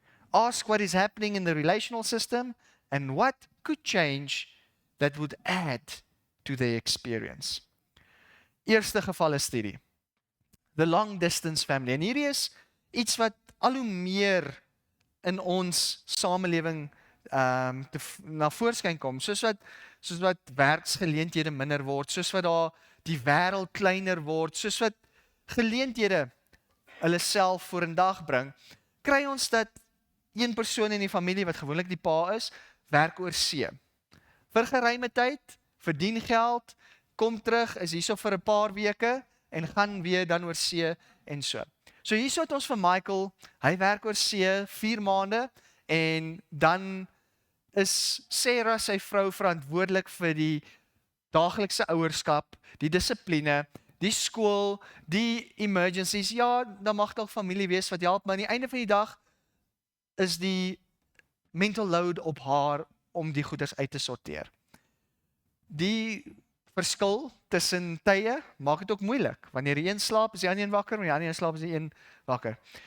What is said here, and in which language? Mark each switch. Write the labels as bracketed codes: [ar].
[en] Ask what is happening in the relational system and what could change that would add to the experience. [af] Eerste gevalle studie. [en] The long distance family. [af] En hierdie is iets wat al hoe meer in ons samelewing na voorskyn kom, soos wat werksgeleenthede minder word, soos wat daar die wêreld kleiner word, soos wat geleenthede hulle self voor in dag bring, kry ons dat een persoon in die familie, wat gewoonlik die pa is, werk oor see. Vir geruime tyd, verdien geld, kom terug, is hierso vir 'n paar weke, en gaan weer dan oor see, en so. So hierso het ons vir Michael, hy werk oor see 4 maande, en dan is Sarah, sy vrou, verantwoordelik vir die daaglikse ouerskap, die dissipline, die skool, die emergencies. Ja, dan mag dalk familie wees wat help, maar aan die einde van die dag is die mental load op haar om die goeders uit te sorteer. Die verskil tussen tye maak dit ook moeilik. Wanneer die een slaap, is die ander een wakker, wanneer die ander een slaap, is die een wakker.